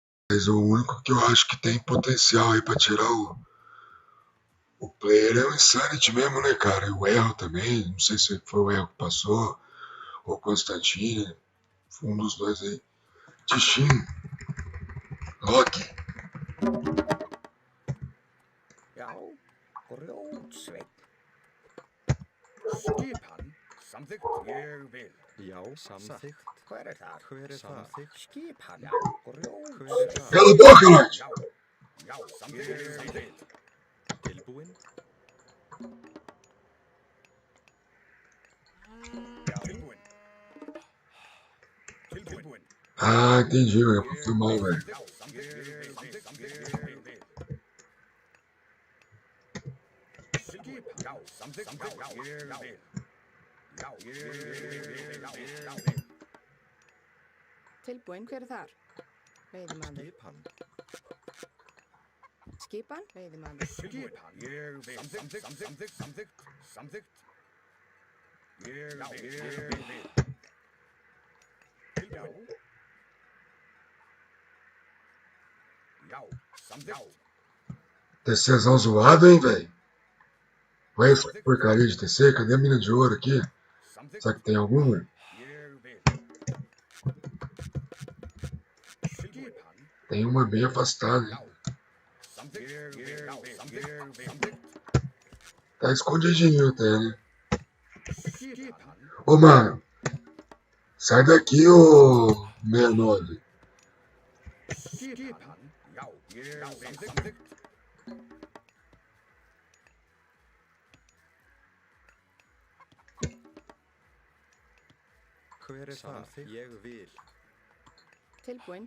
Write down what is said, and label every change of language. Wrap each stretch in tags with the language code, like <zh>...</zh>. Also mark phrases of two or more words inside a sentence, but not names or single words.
<pt>Mas o único que eu acho que tem potencial aí pra tirar o player é o Insanity mesmo, né, cara? E o Erro também. Não sei se foi o Erro que passou ou o Constantine. Foi um dos dois aí. Tishin, Loki.</pt> <is>Já, grjótsveit. Skipan. Samþykkt. Ég vil. Já, samþykkt. Hver þar? Hver það? Skipan. Já, Hver grjótsveit. það?</is> <pt>Cala a boca, Lloyd!</pt> <is>Já. Já, samþykkt. Samþykkt. Tilbúin? Já. Tilbúin. Tilbúin.</is> <pt>Ah, entendi, velho. Foi mal, velho.</pt> <is>Já, samþykkt. Ég vil. Samþykkt. Ég vil. Skipan. Já, samþykkt. Já, ég vil. Já, ég vil. Tilbúin, hver er þar? Veiðimaður. Skipan. Skipan, veiðimaður. Skipan. Ég vil. Samþykkt. Samþykkt. Samþykkt. Samþykkt. Ég vil. Tilbúin. Já, samþykkt.</is> <pt>TCzão zoado, hein, velho? Ué, essa porcaria de TC? Cadê a mina de ouro aqui?</pt> <is>Samþykkt.</is> <pt>Será que tem alguma?</pt> <is>Ég vil. Skipan.</is> <pt>Tem uma bem afastada, hein?</pt> <is>Samþykkt. Ég vil. Samþykkt.</is> <pt>Tá escondidinho até, né?</pt> <is>Skipan.</is> <pt>Ô, mano. Sai daqui, ô 69.</pt> <is>Skipan. Já, ég vil. Samþykkt. Hver er það? Ég vil. Tilbúin,</is>